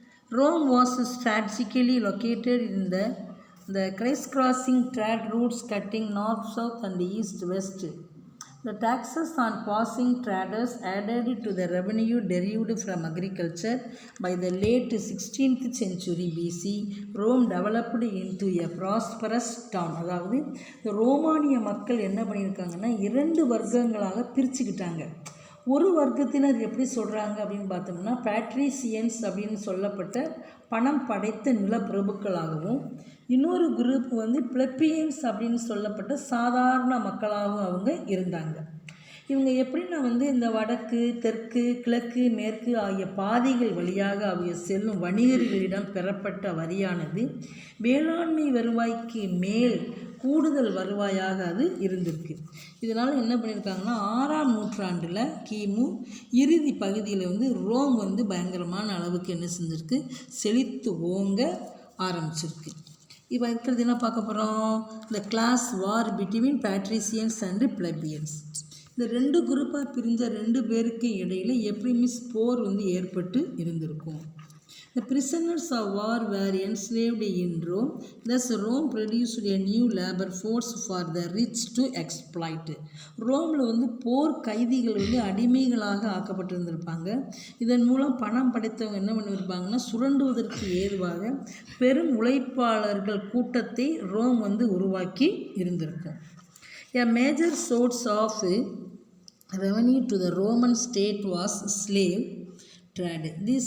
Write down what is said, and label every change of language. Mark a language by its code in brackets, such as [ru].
[en] Rome was strategically located in the crisscrossing trade routes cutting north, south, and east, west. The taxes on passing traders added to the revenue derived from agriculture. By the late 16th century BC, Rome developed into a prosperous town. [ta] அதாவது ரோமானிய மக்கள் என்ன பண்ணியிருக்காங்கன்னா, 2 வர்க்கங்களாக பிரிச்சுக்கிட்டாங்க. ஒரு வர்க்கத்தினர் எப்படி சொல்கிறாங்க அப்படின்னு பார்த்தோம்னா, பேட்ரிசியன்ஸ் அப்படின்னு சொல்லப்பட்ட பணம் படைத்த நிலப்பிரபுக்களாகவும், இன்னொரு குரூப் பிளப்பியன்ஸ் அப்படின்னு சொல்லப்பட்ட சாதாரண மக்களாகவும் அவங்க இருந்தாங்க. இவங்க எப்படின்னா இந்த வடக்கு, தெற்கு, கிழக்கு, மேற்கு ஆகிய பாதைகள் வழியாக அவங்க செல்லும் வணிகர்களிடம் பெறப்பட்ட வரியானது வேளாண்மை வருவாய்க்கு மேல் கூடுதல் வருவாயாக அது இருந்திருக்கு. இதனால் என்ன பண்ணியிருக்காங்கன்னா, 6ஆம் நூற்றாண்டில் கிமு இறுதி பகுதியில் ரோம் பயங்கரமான அளவுக்கு என்ன செஞ்சுருக்கு, செழித்து ஓங்க ஆரம்பிச்சிருக்கு. இப்போ இருக்கிறது என்ன பார்க்க போகிறோம், [en] இந்த class war between patricians and plebeians. [ta] இந்த 2 குரூப்பாக பிரிஞ்ச 2 பேருக்கு இடையில் எப்படியுமே போர் ஏற்பட்டு இருந்திருக்கும். [en] The prisoners of war were enslaved in Rome. Thus Rome produced a new labor force for the rich to exploit. [ta] ரோமில் போர் கைதிகள் அடிமைகளாக ஆக்கப்பட்டிருந்திருப்பாங்க. இதன் மூலம் பணம் படைத்தவங்க என்ன பண்ணியிருப்பாங்கன்னா, சுரண்டுவதற்கு ஏதுவாக பெரும் உழைப்பாளர்கள் கூட்டத்தை ரோம் உருவாக்கி இருந்திருக்கும். [en] A major source of revenue to the Roman state was slave trade.